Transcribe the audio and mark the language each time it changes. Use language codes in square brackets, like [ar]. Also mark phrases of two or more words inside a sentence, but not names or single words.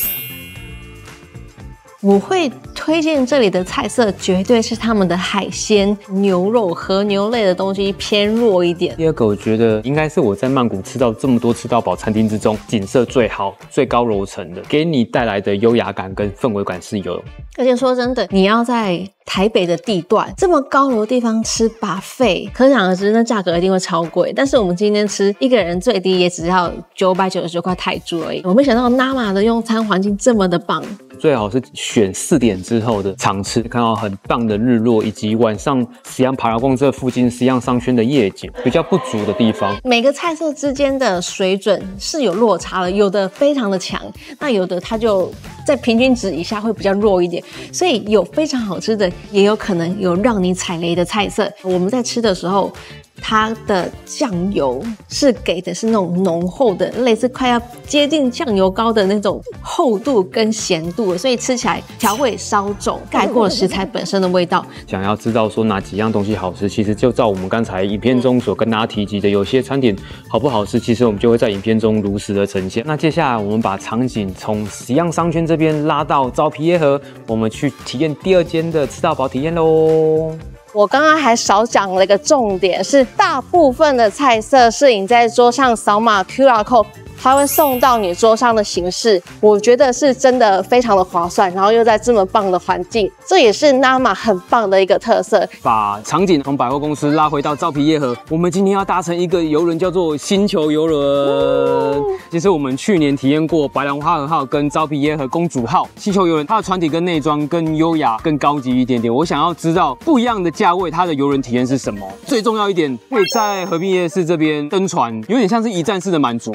[zh] 我會推薦這裡的菜色，絕對是他們的海鮮、牛肉和牛類的東西偏弱一點。第二個，我覺得應該是我在曼谷吃到這麼多吃到飽餐廳之中，景色最好、最高樓層的，給你帶來的優雅感跟氛圍感是有。而且說真的，你要在台北的地段這麼高樓的地方吃 buffet， 可想而知那價格一定會超貴。但是我們今天吃一個人最低也只要999塊泰銖而已。我沒想到 NAMA 的用餐環境這麼的棒。最好是選4點之後的場次，看到很棒的日落，以及晚上西洋帕拉貢這附近西洋商圈的夜景，比較不足的地方。每個菜色之間的水準是有落差的，有的非常的強，那有的它就在平均值以下會比較弱一點。所以有非常好吃的，也有可能有讓你踩雷的菜色。我們在吃的時候，它的醬油是給的是那種濃厚的，類似快要接近醬油膏的那種厚度跟鹹度，所以吃起來調味稍重，蓋過了食材本身的味道。想要知道說哪幾樣東西好吃，其實就照我們剛才影片中所跟大家提及的，有些餐點好不好吃，其實我們就會在影片中如實的呈現。那接下來我們把場景從西洋商圈這邊拉到昭披耶河，我們去體驗第2間的吃到飽體驗嘍。我剛剛還少講了一個重點，是大部分的菜色是你在桌上掃碼 [en] QR code， [zh] 它會送到你桌上的形式，我覺得是真的非常的划算，然後又在這麼棒的環境，這也是 NAMA 很棒的一個特色。把場景從百貨公司拉回到昭披耶河，我們今天要搭乘一個郵輪，叫做星球郵輪。其實我們去年體驗過白蘭花和號跟昭披耶河公主號。星球郵輪它的船體跟內裝更優雅、更高級一點點。我想要知道不一樣的價位，它的郵輪體驗是什麼？最重要一點，可以在河濱夜市這邊登船，有點像是一站式的滿足。